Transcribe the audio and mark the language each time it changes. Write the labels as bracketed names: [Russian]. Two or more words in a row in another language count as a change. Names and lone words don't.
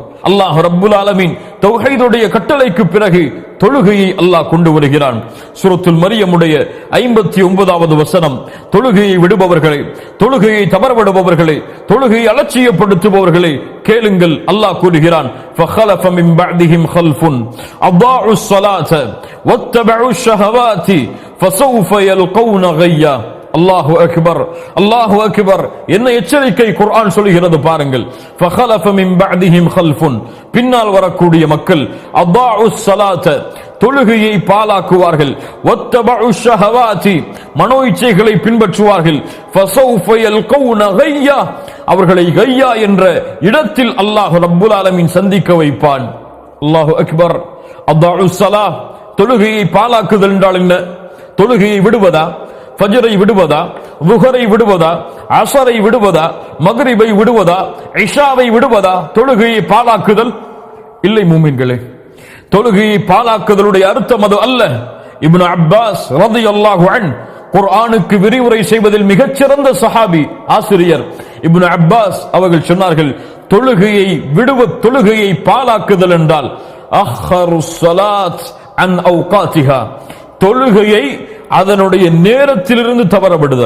[Tamil] அல்லாஹ் [Arabic] رب العالمين [Tamil] தௌஹீதுடைய கட்டளைக்கு பிறகு தொழுகையை அல்லாஹ் கொண்டு வருகிறான். சூரத்துல் மரியமுடைய 59வது வசனம், தொழுகையை விடுபவர்களே, தொழுகையை தவறவிடுபவர்களே, தொழுகையை அலட்சியப்படுத்துபவர்களே கேளுங்கள். அல்லாஹ் கூறுகிறான், [Arabic] فَخَلَفَ مِنْ بَعْدِهِمْ خَلْفٌ أَضَاعُوا الصَّلَاةَ وَاتَّبَعُوا الشَّهَوَاتِ فَسَوْفَ يَلْقَوْنَ غَيًّا. الله أكبر، الله أكبر. [Tamil] என்ன எச்சரிக்கை குர்ஆன் சொல்கிறது பாருங்கள். [Arabic] فَخَلَفَ مِنْ بَعْدِهِمْ خَلْفٌ, [Tamil] பின்னால் வரக்கூடிய மக்கள், [Arabic] أَضَاعُوا الصَّلَاةَ, [Tamil] தொழுகையை பாலாக்குவார்கள், [Arabic] وَاتَّبَعُوا الشَّهَوَاتِ, [Tamil] மனோ இச்சைகளை பின்பற்றுவார்கள், [Arabic] فَسَوْفَ يَلْقَوْنَ غَيًّا, [Tamil] அவர்களை கையா என்ற இடத்தில் அல்லாஹ் [Arabic] رب العالمين [Tamil] சந்திக்க வைப்பான். [Arabic] الله أكبر. أَضَاعُوا الصَّلَاةَ, [Tamil] தொழுகையை பாலாக்குதல் என்றால் என்ன? தொழுகையை விடுவதா? ஃபஜ்ரை விடுவதா? லுஹரை விடுவதா? அஸரை விடுவதா? மக்ரிபை விடுவதா? இஷாவை விடுவதா? தொழுகையை பாலாக்குதல் இல்லை மூமின்களே. தொழுகையை பாலாக்குதலுடைய அர்த்தம் அது அல்ல. இப்னு அப்பாஸ் [Arabic] رضي الله عنه [Tamil] குர்ஆனுக்கு விரிவுரை செய்வதில் மிகச்சிறந்த சஹாபி, ஆசிரியர் இப்னு அப்பாஸ் அவர்கள் சொன்னார்கள், தொழுகையை பாலாக்குதல் என்றால் [Arabic] أخروا الصلاة عن أوقاتها, [Tamil] தொழுகையை அதனுடைய நேரத்திலிருந்து தவறவிடுதல்.